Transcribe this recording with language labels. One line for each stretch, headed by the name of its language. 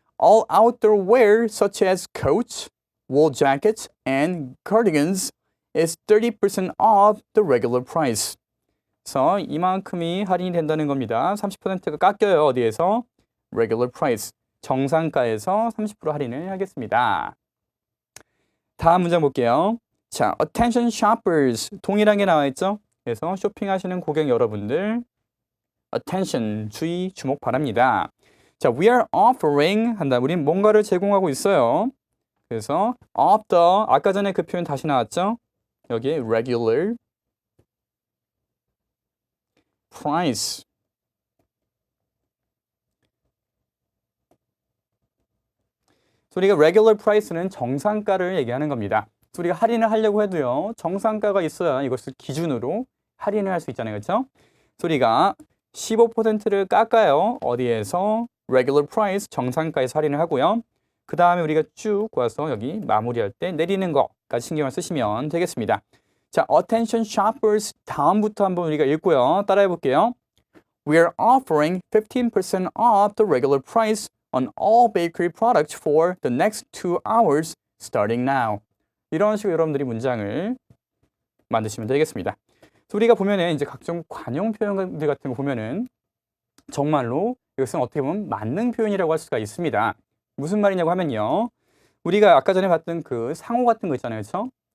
English: All outdoor wear such as coats, wool jackets, and cardigans is 30% off the regular price.
Korean: 그래서 이만큼이 할인이 된다는 겁니다. 30%가 깎여요. 어디에서? Regular price. 정상가에서 30% 할인을 하겠습니다. 다음 문장 볼게요. 자, attention shoppers. 동일한 게 나와 있죠? 그래서 쇼핑하시는 고객 여러분들 attention, 주의, 주목 바랍니다. 자,
English: we are offering
Korean: 한다. 우린 뭔가를 제공하고 있어요. 그래서 of the, 아까 전에 그 표현 다시 나왔죠? 여기에 regular price. 우리가 regular price는 정상가를 얘기하는 겁니다. 우리가 할인을 하려고 해도요. 정상가가 있어야 이것을 기준으로 할인을 할 수 있잖아요. 그렇죠? 우리가 15%를 깎아요. 어디에서? regular price, 정상가에서 할인을 하고요. 그 다음에 우리가 쭉 와서 여기 마무리할 때 내리는 것까지 신경을 쓰시면 되겠습니다. 자, attention shoppers 다음부터 한번 우리가 읽고요. 따라해 볼게요.
English: We are offering 15% off the regular price on all bakery products for the next 2 hours starting now.
Korean: 이런 식으로 여러분들이 문장을 만드시면 되겠습니다. 우리가 보면은 이제 각종 관용 표현들 같은 거 보면은 정말로 이것은 어떻게 보면 만능 표현이라고 할 수가 있습니다. 무슨 말이냐고 하면요. 우리가 아까 전에 봤던 그 상호 같은 거 있잖아요. 그렇죠?